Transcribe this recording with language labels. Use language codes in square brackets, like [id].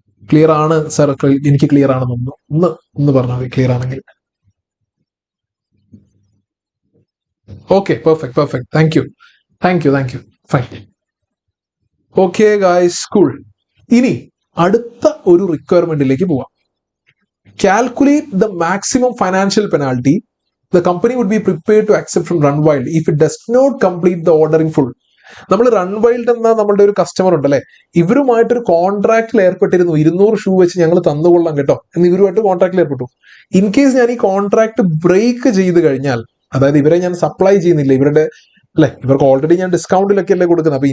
[ml] Clear ആണ് sir, എനിക്ക് clear ആണെന്ന് ഒന്ന് പറഞ്ഞാൽ ക്ലിയർ ആണെങ്കിൽ. [en] Okay, perfect, thank you, fine. Okay guys, cool. [ml] ഇനി അടുത്ത ഒരു റിക്വയർമെന്റിലേക്ക് പോവാം. [en] Calculate the maximum financial penalty the company would be prepared to accept from Runwild if it does not complete the order in full. [ml] നമ്മൾ റൺവൈൽഡ് എന്ന നമ്മളുടെ ഒരു customer ഉണ്ടല്ലേ, ഇവരുമായിട്ടൊരു കോൺട്രാക്റ്റിൽ ഏർപ്പെട്ടിരുന്നു. 200 ഷൂ വെച്ച് ഞങ്ങൾ തന്നുകൊള്ളാം കേട്ടോ എന്ന് ഇവരുമായിട്ട് കോൺട്രാക്റ്റിൽ ഏർപ്പെട്ടു. [en] in case [ml] ഞാൻ ഈ കോൺട്രാക്ട് ബ്രേക്ക് ചെയ്ത് കഴിഞ്ഞാൽ, അതായത് ഇവരെ ഞാൻ സപ്ലൈ ചെയ്യുന്നില്ല, ഇവരുടെ അല്ലെ, ഇവർക്ക് ഓൾറെഡി ഞാൻ ഡിസ്കൗണ്ടിലൊക്കെ അല്ലേ കൊടുക്കുന്നത്.